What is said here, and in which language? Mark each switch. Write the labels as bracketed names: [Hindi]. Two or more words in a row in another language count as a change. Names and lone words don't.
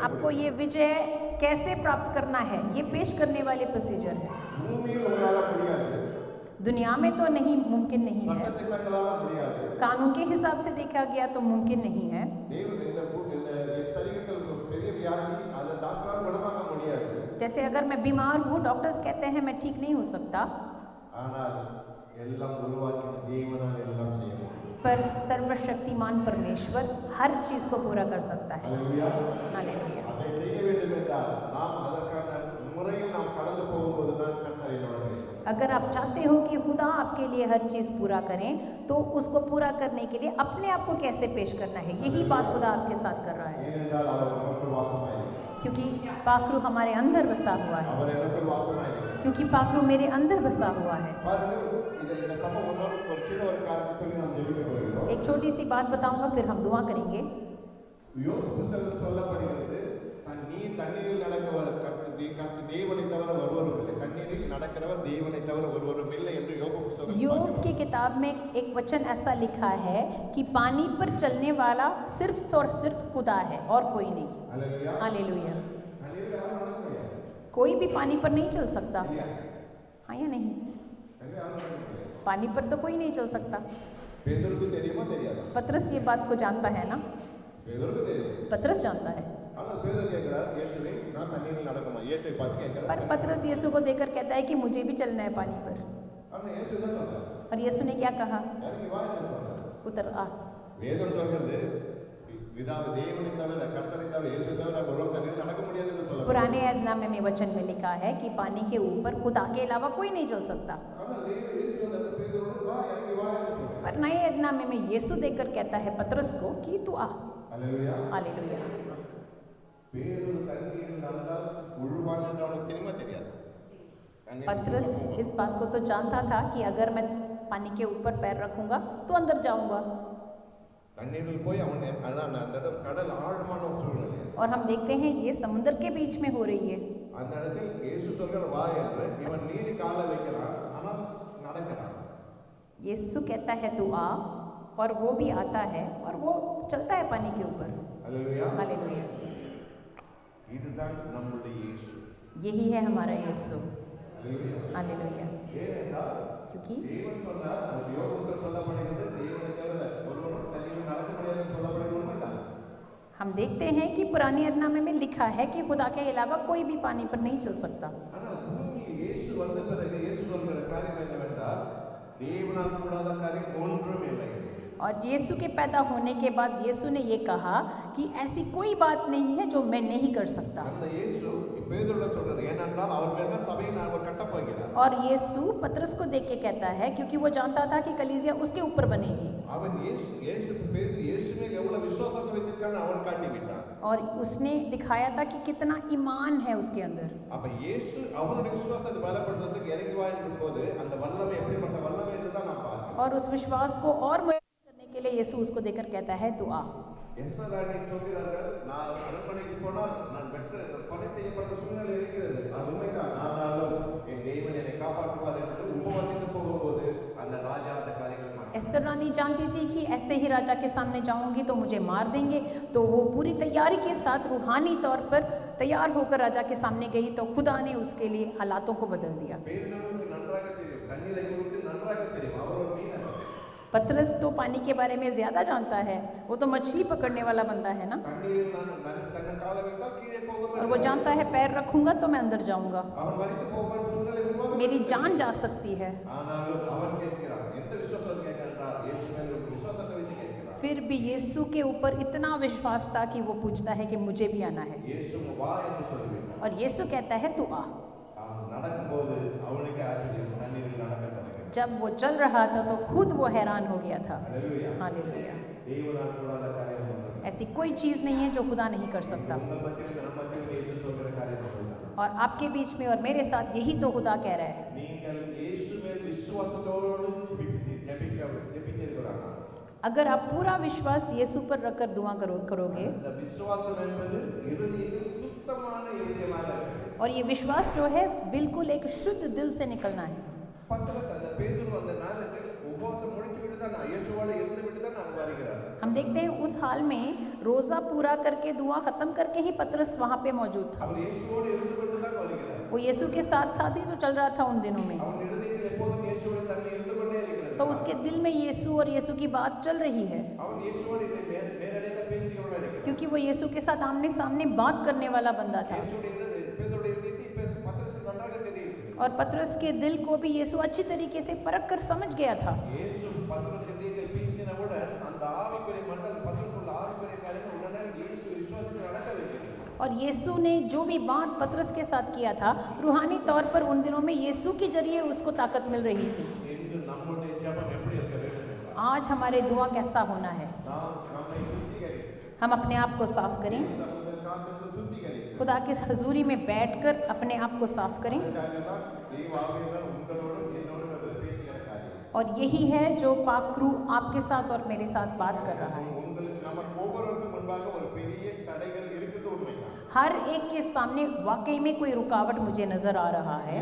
[Hindi] आपको ये विजय कैसे प्राप्त करना है ये पेश करने वाले प्रोसीजर है। [Tamil] பூமியில் உங்களால முடியாது, [Hindi] दुनिया में तो नहीं मुमकिन नहीं है, [Tamil] சட்டத்திட்டங்களால முடியாது. [Hindi] कानून के हिसाब से देखा गया तो मुमकिन नहीं है। [Tamil] தேவன் இந்த சரீரத்தில் ஒரு பெரிய வியாதி அதை டாக்டரால் குணமாக்க முடியாது. [Hindi] जैसे अगर मैं बीमार हूँ डॉक्टर्स कहते हैं मैं ठीक नहीं हो सकता, [Tamil] ஆனால் எல்லாம் உருவாக்கின தேவனால் எல்லாம் செய்ய முடியும். [Hindi] पर सर्वशक्तिमान परमेश्वर हर चीज़ को पूरा कर सकता है। [Tamil] ஹல்லேலூயா. [Hindi] हालेलुया। [Tamil] அதை செய்ய வேண்டும் என்றால் நாம் அதற்கான முறையில் நாம் கடந்து போகும்போது தான் கர்த்தர் என்னோட பேசுவார். [Hindi] अगर आप चाहते हो कि खुदा आपके लिए हर चीज़ पूरा करें तो उसको पूरा करने के लिए अपने आप को कैसे पेश करना है यही बात खुदा आपके साथ कर रहा है। [Tamil] ஏனென்றால் அவர் நமக்குள் வாசமாயிருக்கிறார். [Hindi] क्योंकि पाखरू हमारे अंदर बसा हुआ है, [Tamil] அவர் எனக்குள் வாசமாயிருக்கிறார். [Hindi] क्योंकि पाखरू मेरे अंदर बसा हुआ है। [Tamil] பாருங்க, இந்த சம்பவம் ஒரு சின்ன ஒரு காரணத்தை சொல்லி நாம் ஜெபிக்க போகிறோம். [Hindi] एक छोटी सी बात बताऊंगा फिर हम दुआ करेंगे। [Tamil] யோபு புத்தகத்தில் சொல்லப்படுகிறது தண்ணீரில் நடக்கிறவர் தேவனை தவிர ஒருவரும் இல்லை. தண்ணீரில் நடக்கிறவர் தேவனை தவிர ஒருவரும் இல்லை என்று யோபு புத்தகம் [Hindi] योग की किताब में एक वचन ऐसा लिखा है कि पानी पर चलने वाला सिर्फ और सिर्फ खुदा है और कोई नहीं। [Tamil] அல்லேலூயா. [Hindi] हालेलुया। [Tamil] தண்ணீரில் யாரும் நடக்க முடியாது. [Hindi] कोई भी पानी पर नहीं चल सकता, हाँ या नहीं? [Tamil] தண்ணீரில் யாரும் நடக்க முடியாது. [Hindi] पानी पर तो कोई नहीं चल सकता। [Tamil] பேதுருக்கு தெரியுமா தெரியாதா? [Hindi] पतरस ये बात को जानता है ना? [Tamil] பேதுருக்கு தெரியும். [Hindi] पतरस जानता है। [Tamil] ஆனால் பேதுரு கேட்கிறார், இயேசுவே நான் தண்ணீரில் நடக்குமா? இயேசுவை பார்த்து கேட்கிறார். [Hindi] पर पतरस यीशु को देखकर कहता है कि मुझे भी चलना है पानी पर। [Tamil] ஆனால் இயேசு என்ன சொல்றார்? [Hindi] और यीशु ने क्या कहा? [Tamil] இறங்கி வா என்று சொல்றார். [Hindi] उतर आ। [Tamil] வேதம் சொல்கிறது தேவனை தவிர கர்த்தரை தவிர இயேசு தவிர ஒருவர் தண்ணீரில் நடக்க முடியாது என்று சொல்றார். [Hindi] पुराने ऐतनामे में वचन में लिखा है कि पानी के ऊपर खुदा के अलावा कोई नहीं चल सकता। [Tamil] ஆனால் இயேசு சொன்னார், பேதுருவோடு வா, இறங்கி वா என்று சொல்றார். [Hindi] पर नए ऐतनामे में यीशु देखकर कहता है पतरस को कि तू आ। [Tamil] அல்லேலூயா. [Hindi] हालेलुया। [Tamil] பேதுரு தண்ணீரில் நடந்தால் உழுவான் என்று அவனுக்கு தெரியுமா தெரியாது? [Hindi] पतरस इस बात को तो जानता था कि अगर मैं पानी के ऊपर पैर रखूंगा तो अंदर जाऊंगा। [Tamil] தண்ணீரில் போய் அவன் அதான் அந்த இடம் கடல் ஆழமான ஒரு சூழ்நிலை. [Hindi] और हम देखते हैं ये समुद्र के बीच में हो रही है। [Tamil] அந்த இடத்தில் இயேசு சொல்கிற வா என்று இவன் நீதி கால வைக்கிறான், ஆனால் நடக்கிறான். [Hindi] यीशु कहता है तू आ और वो भी आता है और वो चलता है पानी के ऊपर। [Tamil] அல்லேலூயா. [Hindi] हालेलुया। [Tamil] இதுதான் நம்முடைய இயேசு. [Hindi] यही है हमारा यीशु। [Tamil] அல்லேலூயா. [Hindi] हालेलुया। [Tamil] ஏனென்றால் [Hindi] क्योंकि [Tamil] தேவன் சொன்னார், அது யோபுக்கு சொல்லப்படுகிறது, தேவனை தவிர ஒருவரும் தண்ணீரில் நடக்க முடியாது என்று சொல்லப்படுகிறது இல்லை. [Hindi] हम देखते हैं कि पुराने ऐतनामे में लिखा है कि खुदा के अलावा कोई भी पानी पर नहीं चल सकता। [Tamil] ஆனால் பூமியில் இயேசு வந்த பிறகு இயேசு சொல்கிற காரியம் என்னவென்றால், தேவனால் கூடாத காரியம் ஒன்றும் இல்லை. [Hindi] और यीशु के पैदा होने के बाद यीशु ने ये कहा कि ऐसी कोई बात नहीं है जो मैं नहीं कर सकता। [Tamil] அந்த இயேசு பேதுருவிடம் சொல்றது ஏனென்றால் அவர் மேல் தான் சபையை அவர் கட்டப் போகிறார். [Hindi] और यीशु पतरस को देख के कहता है क्योंकि वो जानता था कि कलीसिया उसके ऊपर बनेगी। [Tamil] அவன் இயேசு பேதுரு இயேசு மேல் எவ்வளவு விசுவாசத்தை வைத்திருக்கான்னு அவன் காட்டி விட்டான். [Hindi] और उसने दिखाया था कि कितना ईमान है उसके अंदर। [Tamil] அப்ப இயேசு அவனுடைய விசுவாசத்தை பலப்படுத்துறதுக்கு இறங்கி வா என்ற போது அந்த வல்லமை எப்படிப்பட்ட வல்லமை என்று தான் நான் பார்க்கிறேன். [Hindi] और उस विश्वास को और मजबूत करने के लिए यीशु उसको देखकर कहता है तू आ। [Tamil] எஸ்தர் ராணி சொல்கிறார்கள், நான் அரண்மனைக்கு போனால் நான் கொலை செய்யப்பட்ட சூழ்நிலை இருக்கிறது. அது உண்மைதான். ஆனாலும் என் தேவன் என்னை காப்பாற்றுவார் என்று உபவாசித்து போகும்போது அந்த ராஜா அந்த காரியங்கள் மாட்டார். [Hindi] एस्तर रानी जानती थी कि ऐसे ही राजा के सामने जाऊंगी तो मुझे मार देंगे, तो वो पूरी तैयारी के साथ रूहानी तौर पर तैयार होकर राजा के सामने गई, तो खुदा ने उसके लिए हालातों को बदल दिया। [Tamil] பேதுருவுக்கு நன்றாக தெரியும், தண்ணீரை குறித்து நன்றாக தெரியும். அவர் ஒரு மீனவர். [Hindi] पतरस तो पानी के बारे में ज्यादा जानता है, वो तो मछली पकड़ने वाला बंदा है ना। [Tamil] தண்ணீரில் தன் காலை வைத்தால் கீழே போகும். [Hindi] और वो जानता है पैर रखूंगा तो मैं अंदर जाऊंगा, [Tamil] அவன் மரித்து போகும் சூழ்நிலை உருவாகும். [Hindi] मेरी जान जा सकती है। [Tamil] ஆனாலும் அவன் கேட்கிறான், எந்த விசுவாசத்தை கேட்கிறான்? இயேசு மேல் ஒரு விசுவாசத்தை வைத்து கேட்கிறான். [Hindi] फिर भी यीशु के ऊपर इतना विश्वास था कि वो पूछता है कि मुझे भी आना है। [Tamil] இயேசு வா என்று சொல்லிவிட்டார். [Hindi] और यीशु कहता है तू आ। [Tamil] அவன் நடக்கும்போது அவனுக்கு ஆச்சரியம், தண்ணீரில் நடக்க தொடங்கினான். [Hindi] जब वो चल रहा था तो खुद वो हैरान हो गया था। [Tamil] அல்லேலூயா. [Hindi] हालेलुया। [Tamil] தேவனால் கூடாத காரியம் ஒன்றும் [Hindi] ऐसी कोई चीज नहीं है जो खुदा नहीं कर सकता। [Tamil] உங்கள் மத்தியில் நம்ம மத்தியில் இயேசு சொல்கிற காரியம் ஒன்றுதான். [Hindi] और आपके बीच में और मेरे साथ यही तो खुदा कह रहा है। [Tamil] நீங்கள் இயேசு மேல் விசுவாசத்தோடு ஜெபிக்கிறீர்களாக, [Hindi] अगर आप पूरा विश्वास यीशु पर रखकर दुआ करोगे, [Tamil] அந்த விசுவாசம் என்பது இருதயத்தில் சுத்தமான இருதயமாக இருக்கிறது. [Hindi] और ये विश्वास जो है बिल्कुल एक शुद्ध दिल से निकलना है। [Tamil] பத்தரஸ் அந்த பேதுரு அந்த நாளில் உபவாசம் முடித்து விட்டு தான் இயேசுவோடு இருந்து விட்டு தான் நான் வருகிறார். [Hindi] हम देखते हैं उस हाल में रोजा पूरा करके दुआ खत्म करके ही पतरस वहाँ पे मौजूद था। [Tamil] அவர் இயேசுவோடு இருந்து கொண்டு தான் வருகிறார். [Hindi] वो यीशु के साथ साथ ही तो चल रहा था उन दिनों में। [Tamil] அவன் இருதயத்தில் எப்போதும் இயேசுவோடு தன்னை இருந்து கொண்டே இருக்கிறது. [Hindi] तो उसके दिल में यीशु और यीशु की बात चल रही है, [Tamil] அவன் இயேசுவோடு நேரடியாக பேசிக்கொண்டே இருக்கிறான். [Hindi] क्योंकि वो यीशु के साथ आमने सामने बात करने वाला बंदा था। [Tamil] பேதுருடைய இருதயத்தை பத்தரஸ் நன்றாக தெரியும். [Hindi] और पतरस के दिल को भी यीशु अच्छी तरीके से परख कर समझ गया था। [Tamil] இயேசு பத்தரஸ் இருதயத்தில் பேசினவுடன் அந்த ஆவிக்குரிய மண்டலம் பத்தரசுள்ள ஆவிக்குரிய காரியங்கள் உடனே இயேசு விசுவாசத்தில் நடக்க வைக்கிறது. [Hindi] और यीशु ने जो भी बात पतरस के साथ किया था, रूहानी तौर पर उन दिनों में यीशु के जरिए उसको ताकत मिल रही थी। [Tamil] இன்று நம்முடைய ஜெபம் எப்படி இருக்க வேண்டும்? [Hindi] आज हमारे दुआ कैसा होना है? [Tamil] நாம் நம்மை சுத்திகரித்து [Hindi] हम अपने आप को साफ करें, [Tamil] நம்முடைய காரியத்தை சுத்திகரித்து [Hindi] खुदा की हजूरी में बैठकर अपने आप को साफ करें। [Tamil] அதுதான் தெய்வ ஆவியானவர் உங்களோடும் என்னோடும் வந்து பேசுகிற காரியம். [Hindi] और यही है जो पाक रूह आपके साथ और मेरे साथ बात कर रहा है। [Tamil] உங்களுக்கு நமக்கு ஒவ்வொருவருக்கும் முன்பாக ஒரு பெரிய தடைகள் இருக்குது உண்மைதான். [Hindi] हर एक के सामने वाकई में कोई रुकावट मुझे नज़र आ रहा है।